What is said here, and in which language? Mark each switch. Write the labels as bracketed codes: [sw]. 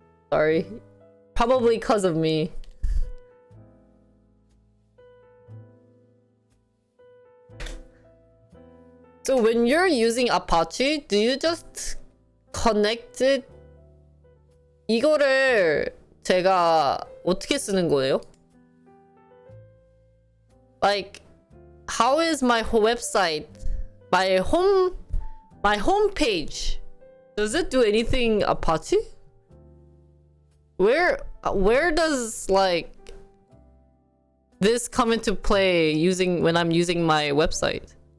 [en] Sorry. Probably because of me. So when you're using Apache, do you just connect it? [ko] 이거를 제가 어떻게 쓰는 거예요? [en] Like, how is my whole website, my home page? Does it do anything Apache? Where does like this come into play when I'm using my website?